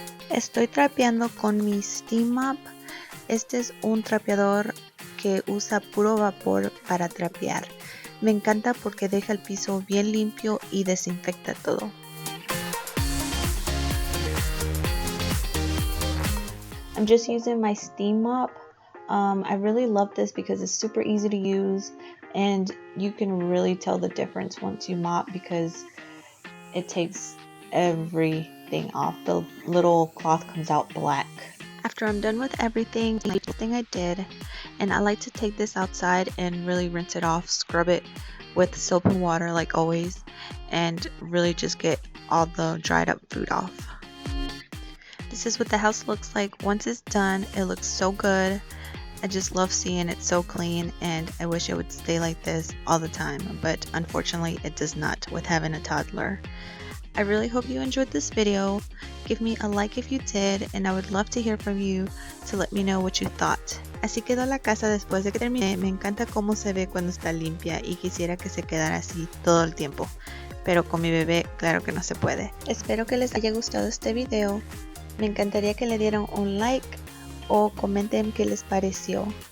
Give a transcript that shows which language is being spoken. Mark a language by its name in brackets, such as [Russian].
[Spanish] Estoy trapeando con mi Steam Mop. Este es un trapeador que usa puro vapor para trapear. Me encanta porque deja el piso bien limpio y desinfecta todo. [English] I'm just using my Steam Mop. I really love this because it's super easy to use and you can really tell the difference once you mop because it takes everything off. The little cloth comes out black. After I'm done with everything I did, and I like to take this outside and really rinse it off, scrub it with soap and water like always, and really just get all the dried up food off. This is what the house looks like once it's done. It looks so good. I just love seeing it so clean, and I wish it would stay like this all the time, but unfortunately it does not with having a toddler. I really hope you enjoyed this video. Give me a like if you did, and I would love to hear from you to let me know what you thought. [Spanish] Así quedó la casa después de que terminé. Me encanta cómo se ve cuando está limpia y quisiera que se quedara así todo el tiempo. Pero con mi bebé, claro que no se puede. Espero que les haya gustado este video. Me encantaría que le dieran un like o comenten qué les pareció.